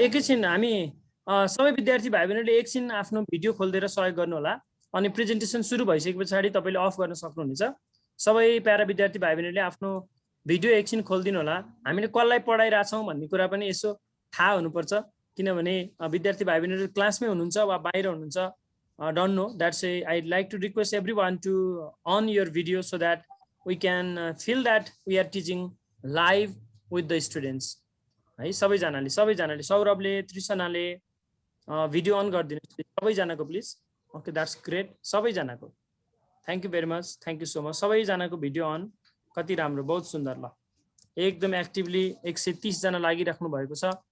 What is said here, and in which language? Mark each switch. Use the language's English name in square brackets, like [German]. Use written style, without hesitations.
[Nepali] एकैछिन हामी सबै विद्यार्थी भाइ बहिनीले एकछिन आफ्नो भिडियो खोलिदिएर सहयोग गर्नु होला, अनि प्रेजेन्टेसन सुरु भइसके पछाडि तपाईले अफ गर्न सक्नुहुनेछ। सबै प्यारा विद्यार्थी भाइ बहिनीले आफ्नो भिडियो एकछिन खोलिदिनु होला। हामीले कसलाई पढाइरहेछौँ भन्ने कुरा पनि यसो थाहा हुनुपर्छ, किनभने विद्यार्थी भाइ बहिनीहरू क्लासमै हुनुहुन्छ वा बाहिर हुनुहुन्छ। [English] Don't know, that's I like to request everyone to on your video so that we can feel that we are teaching live with the students है। [Nepali] सबैजनाले सौरभले, तृष्णाले भिडियो अन गरिदिनुहोस् सबैजनाको प्लिज। ओके, द्याट्स ग्रेट, सबैजनाको [English] Thank you very much, thank you so much. [Nepali] सबैजनाको video on, कति राम्रो, [Hindi] बहुत सुन्दर। [Nepali] ल एकदम एक्टिभली 130 जना लागिराख्नु भएको छ।